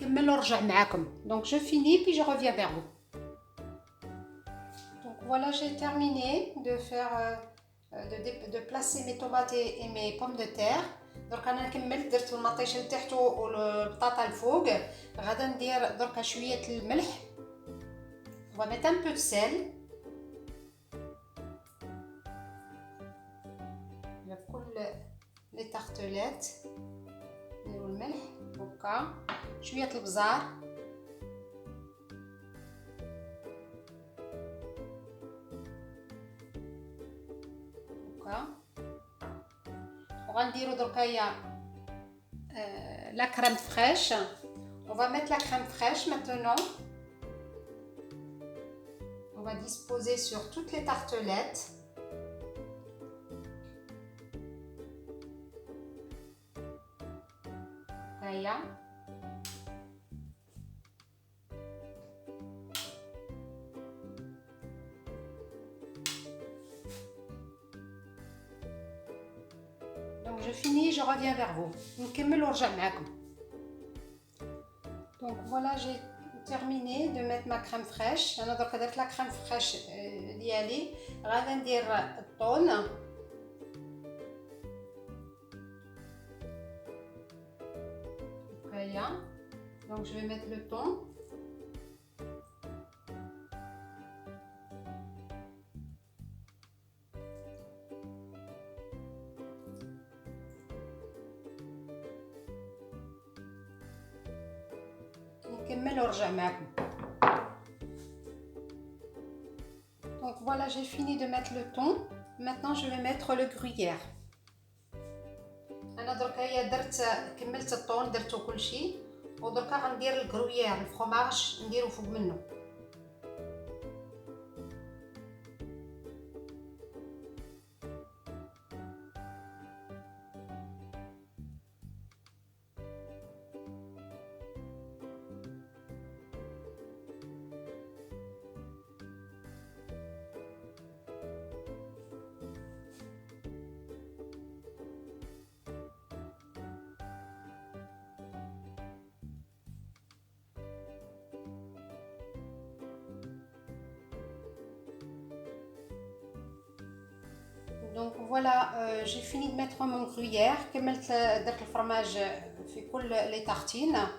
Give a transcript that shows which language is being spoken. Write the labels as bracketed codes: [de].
[fr] Donc je finis puis je reviens vers vous. Donc voilà, j'ai terminé de faire de placer mes tomates et mes pommes de terre. [ar] درك انا كملت درت المطيشه لتحت والبطاطا الفوق. غادا ندير درك شويه الملح. [fr] On va mettre un peu de sel. [ar] لكل لي تارتلات نديرو الملح هكا، شويه البزار، وغنديرو دركايا la crème fraîche. [fr] On va mettre la crème fraîche maintenant. On va disposer sur toutes les tartelettes. Voilà. Je finis, je reviens vers vous. [ar] نكمل ونرجع معاكم. [fr] Donc voilà, j'ai terminé de mettre ma crème fraîche. [ar] انا درك درت لا crème fraîche ديالي. غادي ندير الطون. هيا. [fr] Donc je vais mettre le thon. [ar] نكمل ونرجع معكم. [fr] Donc voilà, j'ai fini de mettre le thon. Maintenant je vais mettre le gruyère. [ar] انا درك هيا درت كملت الطون درتو كلشي ودركا غندير الكرويير الفرماج نديرو فوق منه. [fr] Donc voilà, j'ai fini de mettre mon gruyère. [ar] كملت درت الفرماج في كل لي تارتين.